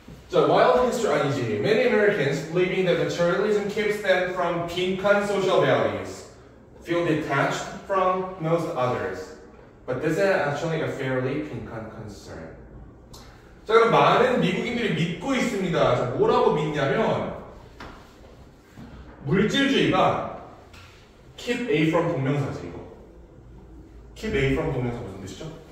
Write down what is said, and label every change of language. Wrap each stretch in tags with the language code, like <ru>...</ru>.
<ko>자,</ko> <en>while history</en> <ko>아니지.</ko> <en>Many Americans believing that materialism keeps them from</en> <ko>빈칸</ko> <en>social values feel detached from most others. But this is actually a fairly</en> <ko>빈칸</ko> <en>concern.</en> <ko>자, 그럼 많은 미국인들이 믿고 있습니다. 자, 뭐라고 믿냐면 물질주의가</ko> <en>keep A from</en> <ko>동명사지 이거.</ko> <en>keep A from</en> <ko>동명사 무슨 뜻이죠?</ko>